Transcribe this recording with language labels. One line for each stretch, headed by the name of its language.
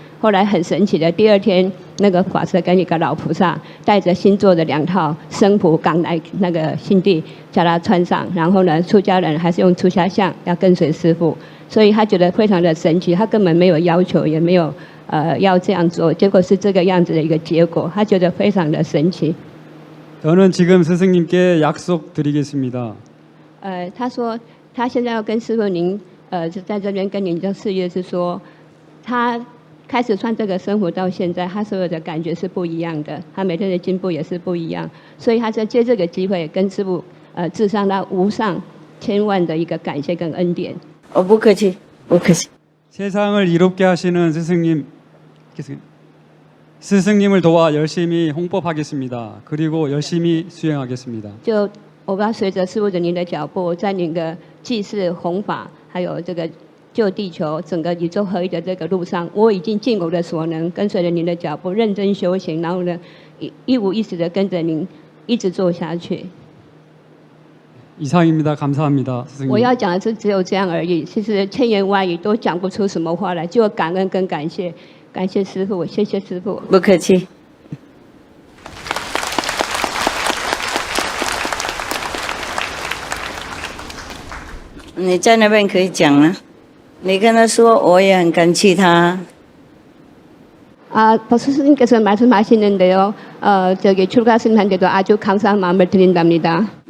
Chinese: 后来很神奇的，第二天那个法师跟一个老菩萨带着新做的2套僧谱赶来那个新地，叫他穿上。然后呢，出家人还是用出家相要跟随师父，所以他觉得非常的神奇。他根本没有要求，也没有要这样做，结果是这个样子的一个结果，他觉得非常的神奇。
Korean: 저는 지금 스승님께 약속드리겠습니다.
Chinese: 他说他现在要跟师父您在这边跟您的事业是说，他开始穿这个生活到现在，他所有的感觉是不一样的，他每天的进步也是不一样，所以他在借这个机会跟师父致上他无上千万的一个感谢跟恩典。不客气，不客气。
Korean: 세상을 이롭게 하시는 스승님을 도와 열심히 홍법하겠습니다. 그리고 열심히 수행하겠습니다.
Chinese: 就我要随着师父的您的脚步，在您的济世弘法，还有这个救地球、整个宇宙合一的这个路上，我已经尽我的所能，跟随着您的脚步，认真修行，然后呢，一五一十的跟着您一直做下去。
Korean: 이상입니다. 감사합니다, 스승님.
Chinese: 我要讲的是只有这样而已，其实千言万语都讲不出什么话来，就感恩跟感谢，感谢师父，谢谢师父。不客气。你在那边可以讲啊，你跟他说我也很感激他。
Korean: 박수 스님께서 말씀하시는데요. 저기 출가 스님한테도 아주 감사한 마음을 드린답니다.